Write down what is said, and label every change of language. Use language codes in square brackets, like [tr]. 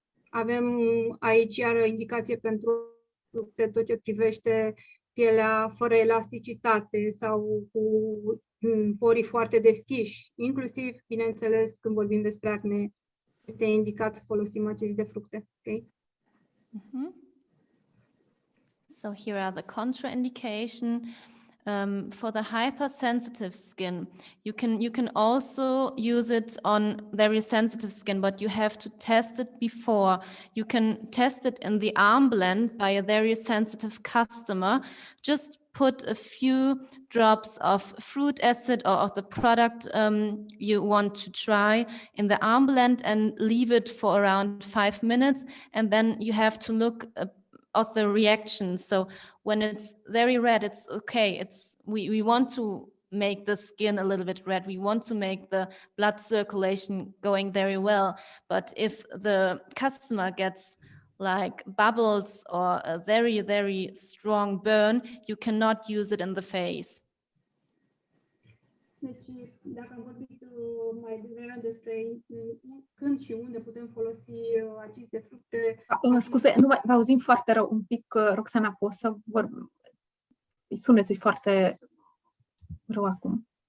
[ro] Avem aici iară indicație pentru tot ce privește pielea fără elasticitate sau cu porii foarte deschiși, inclusiv, bineînțeles, când vorbim despre acne, este indicat să folosim acizi de fructe. [en] Okay? So here are the contraindication. For the hypersensitive skin, you can also use it on very sensitive skin, but you have to test it before. You can test it in the arm blend by a very sensitive customer. Just put a few drops of fruit acid or of the product you want to try in the arm blend and leave it for around 5 minutes, and then you have to look of the reaction. So when it's very red, it's okay. We want to make the skin a little bit red. We want to make the blood circulation going very well. But if the customer gets like bubbles or a very, very strong burn, you cannot use it in the face. [ro] Deci, dacă am vorbit mai devreme despre când și unde putem folosi acizi de fructe... Scuze, vă auzim foarte rău. Un pic, Roxana, poți să vorbim? Sunetul e foarte rău acum.